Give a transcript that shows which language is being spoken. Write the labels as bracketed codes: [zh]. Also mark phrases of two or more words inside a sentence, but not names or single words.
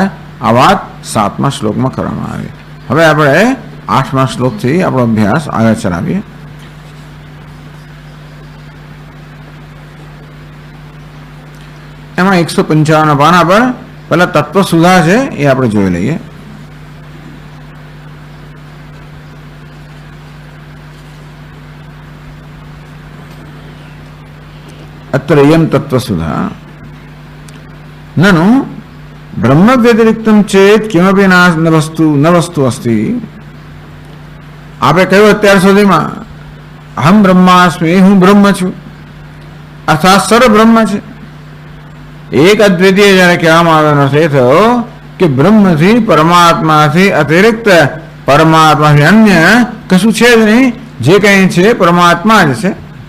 [gu] આ વાત 7મા શ્લોકમાં કરવામાં આવી. હવે આપણે 8મા શ્લોકથી આપણો અભ્યાસ આગળ ચલાવીએ. એમાં 155 પાના પર પહેલા તત્વ સુધા છે એ આપણે જોઈ લઈએ. [sa] अत्र इयं तत्त्वसुधा ननु ब्रह्म व्यतिरिक्तं चेत किमपि न वस्तु अस्ति. [gu] आपे कह્યું અત્યાર સુધીમાં અહમ બ્રહ્માસ્મિ, હું બ્રહ્મ છું, અર્થાત સર્વ બ્રહ્મ છે. એક અદ્વિતીય જ્યારે કહેવામાં આવ્યો છે થયો કે બ્રહ્મથી પરમાત્માથી અતિરિક્ત પરમાત્માથી અન્ય કશું છે જ નહીં, જે કંઈ છે પરમાત્મા જ છે.